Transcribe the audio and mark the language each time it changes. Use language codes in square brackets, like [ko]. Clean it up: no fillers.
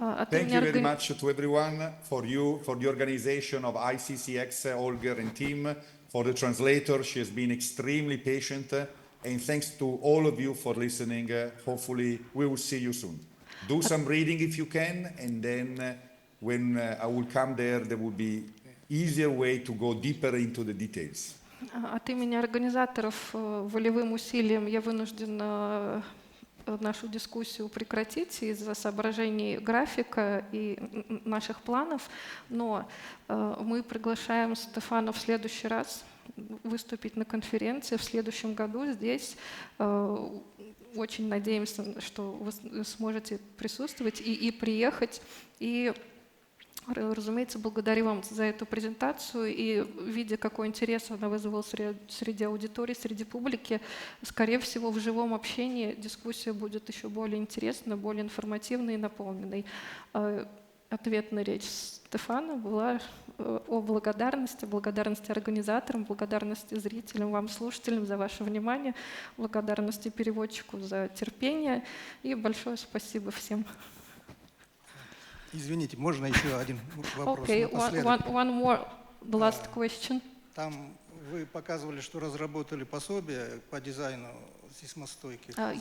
[en] Thank you very much to everyone, for you, for the organization of ICCX, Olger and team, for the translator. She has been extremely patient. And thanks to all of you for listening. Hopefully we will see you soon. Do some reading if you can, and then when I will come there will be easier way to go deeper into the details. [ru] От имени организаторов волевым усилием я вынужден нашу дискуссию прекратить из-за соображений графика и наших планов, но мы приглашаем Стефана в следующий раз выступить на конференции в следующем году здесь. Очень надеемся, что вы сможете присутствовать и приехать. И, разумеется, благодарю вам за эту презентацию. И видя, какой интерес она вызвала среди аудитории, среди публики, скорее всего, в живом общении дискуссия будет еще более интересной, более информативной и наполненной. Ответная речь Стефана была о благодарности организаторам, благодарности зрителям, вам, слушателям, за ваше внимание, благодарности переводчику за терпение и большое спасибо всем. Извините, можно еще один вопрос? [en] Okay, one more, the last question. [ru] Там вы показывали, что разработали пособие по дизайну сейсмостойких зданий.